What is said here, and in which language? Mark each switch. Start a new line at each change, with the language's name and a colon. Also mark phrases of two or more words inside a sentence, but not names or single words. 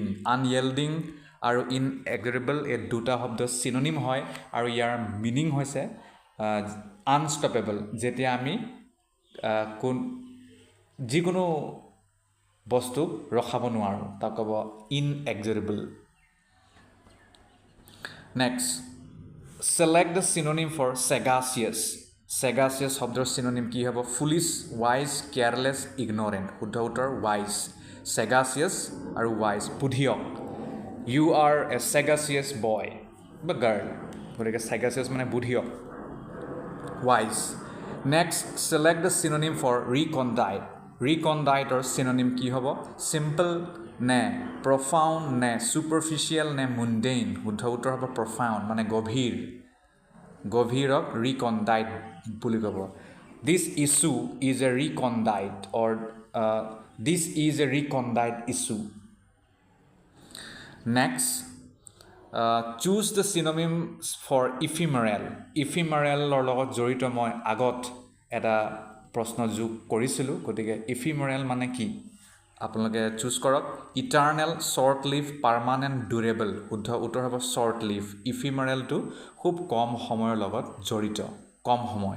Assamese: আনয়েল্ডিং আৰু ইনএক্সৰেবল এই দুটা শব্দ চিননিম হয় আৰু ইয়াৰ মিনিং হৈছে আনষ্টপেবল. যেতিয়া আমি যিকোনো বস্তুক ৰখাব নোৱাৰোঁ তাক ক'ব ইনএক্সৰেবল. নেক্সট,
English: select the synonym for sagacious.
Assamese: Sagacious শব্দৰ চিননিম কি হ'ব?
English: foolish, wise, careless, ignorant.
Assamese: শুদ্ধ উত্তৰ ৱাইজ. sagacious আৰু ৱাইজ, বুদ্ধিয়ক.
English: You are a sagacious boy বা girl.
Assamese: গতিকে sagacious মানে বুদ্ধিয়ক, wise.
English: Next, select the synonym for recondite.
Assamese: Reconditeৰ synonym কি হ'ব? Simple নে profound নে superficial নে mundane? শুদ্ধ উত্তৰ হ'ব profound মানে গভীৰ. গভীৰক recondite বুলি ক'ব.
English: This issue is a recondite or this is a recondite issue. Next, choose the synonyms for ephemeral.
Assamese: Ephemeralৰ লগত জড়িত মই আগত এটা প্ৰশ্ন যোগ কৰিছিলোঁ, গতিকে ephemeral মানে কি আপোনালোকে চুজ কৰক.
English: eternal, short lived, permanent, durable.
Assamese: শুদ্ধ উত্তৰ হ'ব
English: short lived.
Assamese: ইফিমেৰেলটো খুব কম সময়ৰ লগত জড়িত, কম সময়.